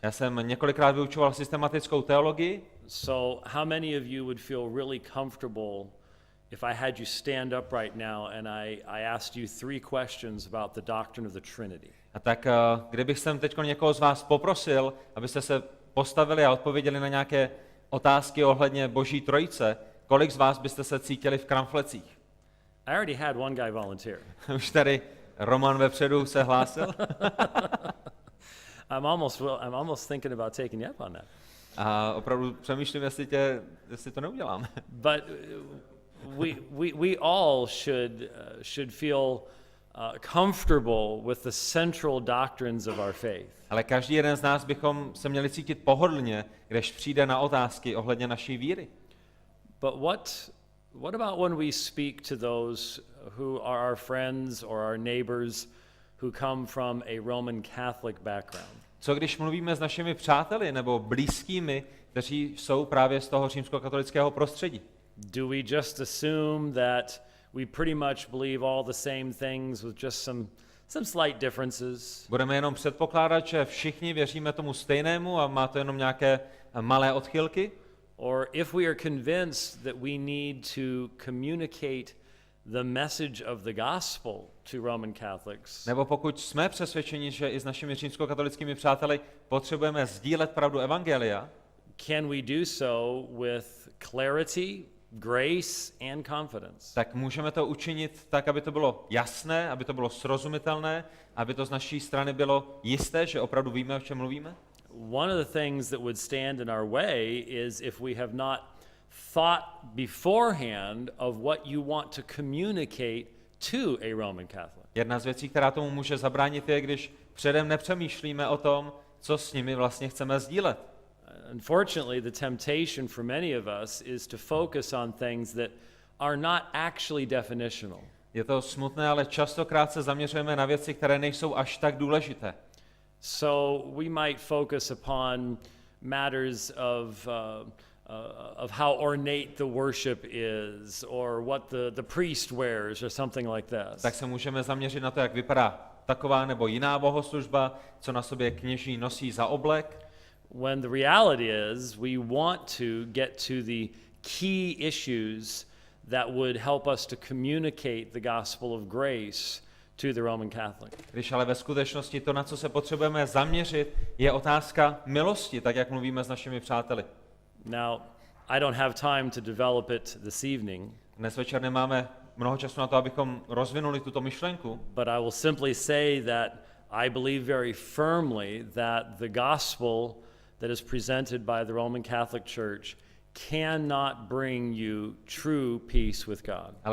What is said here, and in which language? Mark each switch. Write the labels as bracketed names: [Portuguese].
[Czech] Já jsem několikrát vyučoval systematickou teologii. [English] So how many of you would feel really comfortable if I had you stand up right now and I asked you 3 questions about the doctrine of the Trinity? [Czech] A tak kdybych jsem teď někoho z vás poprosil, abyste se postavili a odpověděli na nějaké otázky ohledně Boží trojice, kolik z vás byste se cítili v kramflecích? [English] I already had one guy volunteer. [Czech] Už tady Roman vepředu se hlásil. [English] I'm almost thinking about taking you up on that. [Czech] A opravdu přemýšlím, jestli to neudělám. [English] But we all should feel comfortable with the central doctrines of our faith. [Czech] Ale každý jeden z nás bychom se měli cítit pohodlně, když přijde na otázky ohledně naší víry. [English] But what about when we speak to those who are our friends or our neighbors who come from a Roman Catholic background? [Czech] Co když mluvíme s našimi přáteli nebo blízkými, kteří jsou právě z toho římskokatolického prostředí? [English] Do we just assume that we pretty much believe all the same things with just some slight differences? [Czech] Budeme jenom předpokládat, že všichni věříme tomu stejnému a má to jenom nějaké malé odchylky? [English] Or if we are convinced that we need to communicate the message of the gospel to Roman Catholics? [Czech] Nebo pokud jsme přesvědčeni, že i s našimi římskokatolickými přáteli potřebujeme sdílet pravdu evangelia, [English] can we do so with clarity, grace and confidence? [Czech] tak můžeme to učinit tak, aby to bylo jasné, aby to bylo srozumitelné, aby to z naší strany bylo jisté, že opravdu víme, o čem mluvíme? [English] One of the things that would stand in our way is if we have not thought beforehand of what you want to communicate to a Roman Catholic. [Czech] Jedna z věcí, která tomu může zabránit, je, když předem nepřemýšlíme o tom, co s nimi vlastně chceme sdílet. [English] Unfortunately, the temptation for many of us is to focus on things that are not actually definitional. [Czech] Je to smutné, ale častokrát se zaměřujeme na věci, které nejsou až tak důležité. [English] So we might focus upon matters of how ornate the worship is, or what the priest wears, or something like that. [Czech] Tak se můžeme zaměřit na to, jak vypadá taková nebo jiná bohoslužba, co na sobě kněží nosí za oblek. [English] when the reality is we want to get to the key issues that would help us to communicate the gospel of grace to the Roman Catholic. [Czech] Když ale ve skutečnosti to, na co se potřebujeme zaměřit, je otázka milosti, tak jak mluvíme s našimi přáteli. [English] Now, I don't have time to develop it this evening, [Czech] Dnes večer nemáme mnoho času na to, abychom rozvinuli tuto myšlenku, [English] but I will simply say that I believe very firmly that the gospel that is presented by the Roman Catholic Church cannot bring you true peace with God.